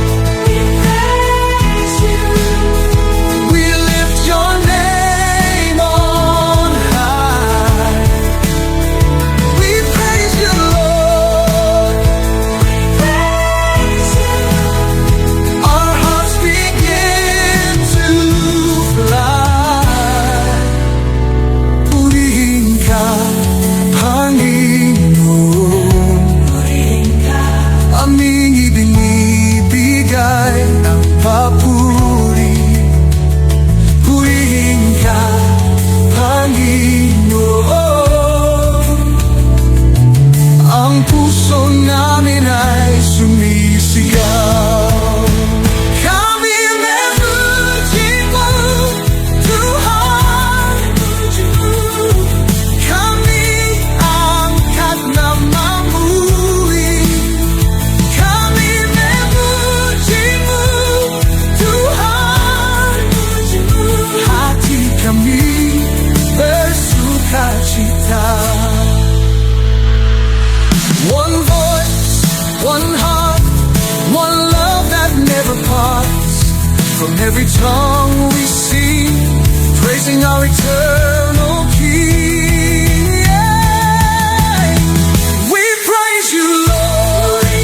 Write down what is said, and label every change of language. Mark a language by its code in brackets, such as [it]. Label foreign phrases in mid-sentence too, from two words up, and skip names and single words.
[en] We lift your name on high. We praise you, Lord. Our hearts begin to fly. [tl] Purinka, Panginoon, aming ibinibigay ng papuri. Purihin ka, Panginoon. Ang puso namin ay sumisigaw. [id] Kami memuji mo, Tuhan. Kami angkat namamu. Kami memuji mo, Tuhan. Hati kami bersukacita. [en] One voice, one heart, one love that never parts. From every tongue we sing, praising our eternal King. Yeah. We praise you, Lord.